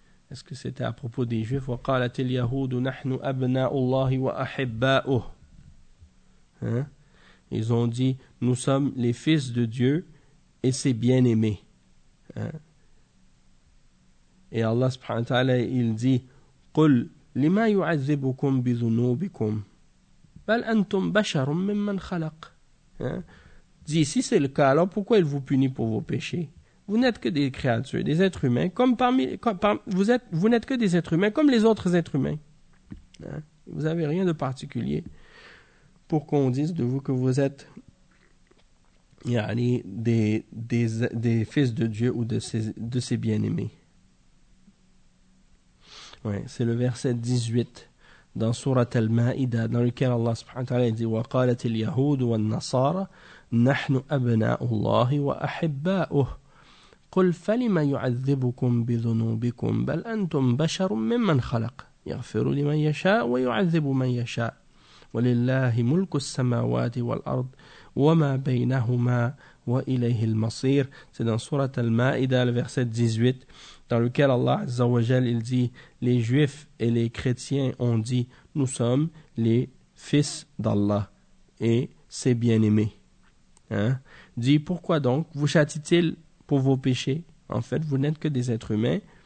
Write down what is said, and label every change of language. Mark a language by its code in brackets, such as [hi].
[fr] Est-ce que c'était à propos des Juifs? [ar] وَقَالَتِ الْيَهُودُ نَحْنُ أَبْنَاءُ اللَّهِ وَأَحِبَّاءُهُ. [fr] Hein? Ils ont dit, nous sommes les fils de Dieu et ses bien-aimés. Hein? Et Allah subhanahu wa ta'ala, il dit, [ar] قُلْ لِمَا يُعَذِّبُكُمْ بِذُنُوبِكُمْ بَلْ أَنْتُمْ بَشَرٌ مِمَّنْ خَلَقٍ. [fr] Hein? Dis, si c'est le cas, alors pourquoi il vous punit pour vos péchés? Vous n'êtes que des créatures, des êtres humains, vous n'êtes que des êtres humains comme les autres êtres humains. Hein? Vous n'avez rien de particulier pour qu'on dise de vous que vous êtes des fils de Dieu ou de ses bien-aimés. Ouais, c'est le verset 18 dans Sourate Al-Ma'ida dans lequel Allah subhanahu wa ta'ala dit [ar] وَقَالَتْ الْيَهُودُ وَالنَّصَارَ نَحْنُ أَبْنَاءُ اللَّهِ وَأَحِبَّاءُهُ. قل فلما يعذبكم بذنوبكم بل أنتم بشر ممن خلق يغفر لمن يشاء ويعذب من يشاء ولله ملك السماوات والأرض وما بينهما وإليه المصير. [fr] C'est dans sourate Al-Ma'idah, le verset 18, dans lequel Allah Azza wa Jal, il dit, les juifs et les chrétiens ont dit, nous sommes les fils d'Allah et ses bien-aimés. Hein? Dit, pourquoi donc vous châtie-t-il pour vos péchés? En fait, vous n'êtes que des êtres humains.